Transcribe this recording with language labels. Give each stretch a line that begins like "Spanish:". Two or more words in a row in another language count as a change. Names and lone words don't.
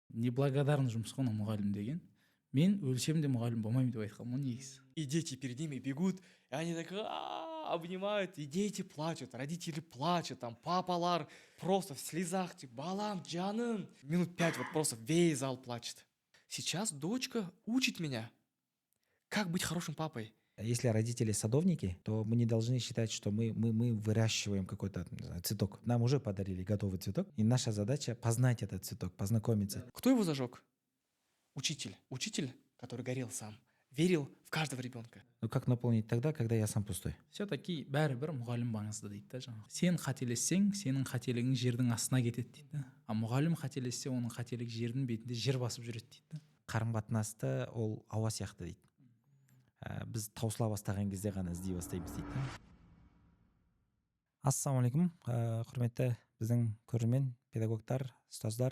Kazakh: неблагодарный жұмыс қой мұғалім деген. Мен өлсем де мұғалім болмаймын деп айтқанмын ғой негізі.
Russian: И дети перед ними бегут, и они так обнимают, и дети плачут, родители плачут, там папалар просто в слезах, типа,
Kazakh: балам, жаным.
Russian: Минут 5 вот просто весь зал плачет. Сейчас дочка учит меня, как быть хорошим папой. Если родители садовники, то мы не должны считать, что мы выращиваем какой-то, не знаю, цветок. Нам уже подарили готовый цветок, и наша задача познать этот цветок, познакомиться. Кто его зажег? Учитель. Учитель, который горел сам, верил в каждого ребенка. Но как наполнить тогда, когда я сам пустой?
Kazakh: Все-таки бәрібір мұғалім маңызды дейді да жаңағы. Сен қателессең, сенің қателігің жердің астына кетеді дейді. А мұғалім қателессе, оның қателігі жердің бетінде жер басып жүреді дейді. Қарым-қатынасты ол ауа сияқты дейді. Біз таусыла бастаған кезде ғана іздей бастаймыз дейді. Ассалаумағалейкум, құрметті біздің көрермен, педагогтар, ұстаздар.